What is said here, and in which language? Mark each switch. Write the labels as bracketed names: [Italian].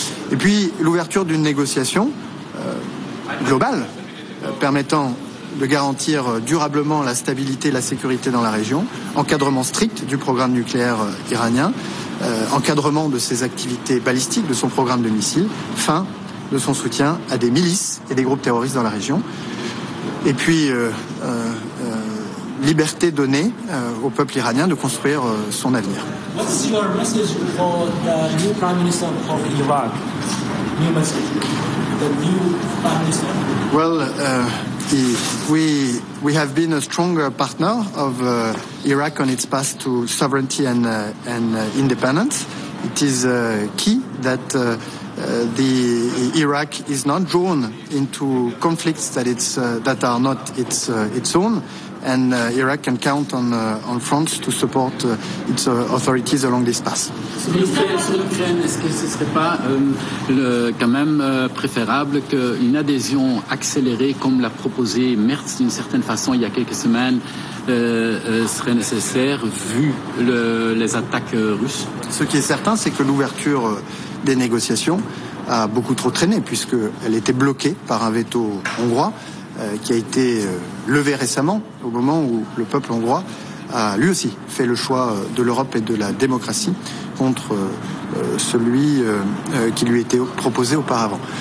[French] Et puis l'ouverture d'une négociation globale permettant de garantir durablement la stabilité et la sécurité dans la région, encadrement strict du programme nucléaire iranien, encadrement de ses activités balistiques, de son programme de missiles, fin de son soutien à des milices et des groupes terroristes dans la région. Et puis, liberté donnée au peuple iranien de construire son avenir. [English] What's your message for the new Prime Minister of Iraq? New message. The new Prime Minister. Well, we have been a stronger partner of Iraq on its path to sovereignty and independence. It is key that Iraq is not drawn into conflicts that are not its own, and Iraq can count on France to support its authorities along this path. [French] Sur l'Ukraine, est-ce que ce serait pas préférable qu'une adhésion accélérée, comme l'a proposé Merz d'une certaine façon il y a quelques semaines, serait nécessaire vu les attaques russes? Ce qui est certain, c'est que l'ouverture des négociations a beaucoup trop traîné puisqu'elle était bloquée par un veto hongrois qui a été levé récemment au moment où le peuple hongrois a lui aussi fait le choix de l'Europe et de la démocratie contre celui qui lui était proposé auparavant.